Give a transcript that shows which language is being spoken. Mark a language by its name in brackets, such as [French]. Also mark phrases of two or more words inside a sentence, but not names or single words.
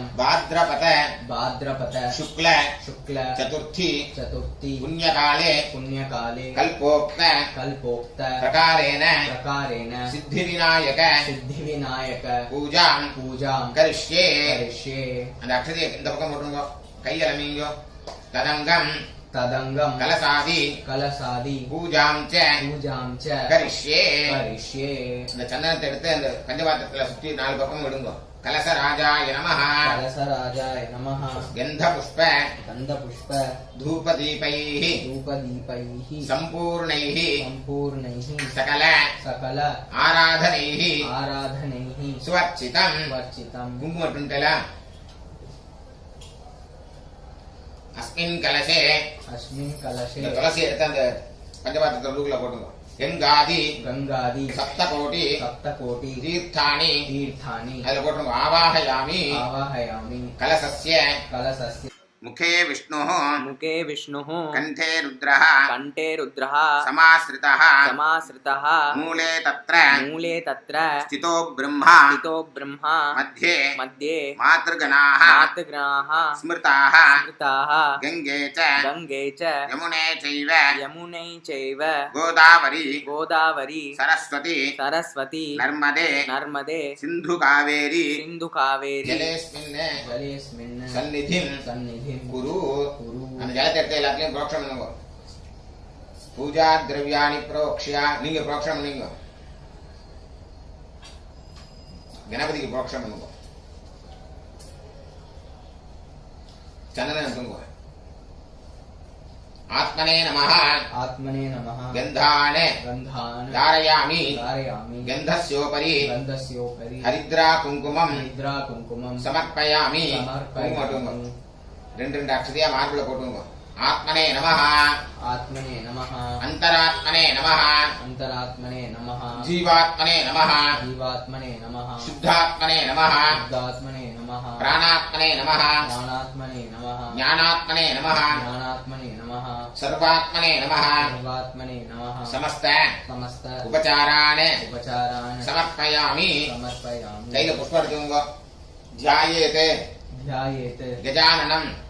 [Sanskrit] भाद्रपद भाद्रपद शुक्ल शुक्ल चतुर्थी चतुर्थी पुण्यकाले पुण्यकाले कल्पोक्त कल्पोक्त प्रकारेण प्रकारेण सिद्धिविनायक सिद्धिविनायक पूजां पूजां करिष्ये करिष्ये [Tamil] அந்த அக்ஷதையை இந்த பக்கம் போட்டுருங்க கையில மீங்கோ ததங்கம் [Sanskrit] तदंगम கலசாதி कलसादि पूजां च पूजां च கரிஷ்யே करिष्ये [Tamil] அந்த சந்தனத்தை எடுத்து அந்த பஞ்சபாத்திரத்துல சுத்தி நாலு பக்கம் விடுங்க [Sanskrit] कलशराजाय नमः कलसराजाय नमः गंध पुष्प गन्धपुष्प धूपदीपैः धूपदीपैः संपूर्णैः सम्पूर्णैः सकल सकल आराधनैः आराधनैः सुवर्चितं वर्चितं कुङ्कुमटुण्टला अस्मिन् कलशे अस्मिन् कलशे [Tamil] இந்த துளசி எடுத்து அந்த பஞ்சபாத்திரத்துல உள்ளுக்குள்ள போடுங்க गंगादि [Sanskrit] गंगादि सप्तकोटि सप्तकोटि तीर्थानि तीर्थानि [Tamil] அதுல போட்டுருங்க आवाहयामि [Sanskrit] आवाहयामि कलशस्य कलशस्य मुखे विष्णुः मुखे विष्णुः कंठे रुद्रः कंठे रुद्रः समाश्रितः समाश्रितः मूले तत्र स्थितो ब्रह्मा ब्रह्मा मध्ये मध्ये मातृगणाः मातृगणाः स्मृताः स्मृताः गंगे च यमुने चैव गोदावरी सरस्वती नर्मदे सिन्धु कावेरी जलेस्मिन् सन्निधिं कुरु [Tamil] அந்த ஜலத்தை எடுத்து எல்லாத்தையும் புரோக்ஷம் பண்ணுங்க [Sanskrit] पूजा द्रव्याणि प्रोक्ष्य [Tamil] நீங்க புரோக்ஷம் பண்ணுங்க கணபதிக்கு புரோக்ஷம் பண்ணுங்க சந்தனம் பண்ணுங்க [Sanskrit] आत्मने नमः गन्धान् धारयामि गन्धस्योपरि हरिद्रा कुङ्कुमं समर्पयामि [Tamil] ரெண்டு அக்ஷதையா மார்பிள போட்டுங்க [Sanskrit] आत्मने नमः अंतरात्मने नमः जीवात्मने नमः शुद्धात्मने नमः प्राणात्मने नमः ज्ञानात्मने नमः सर्वात्मने नमः समस्त उपचारान् समर्पयामि दैल पुष्पं ध्यायेते गजाननं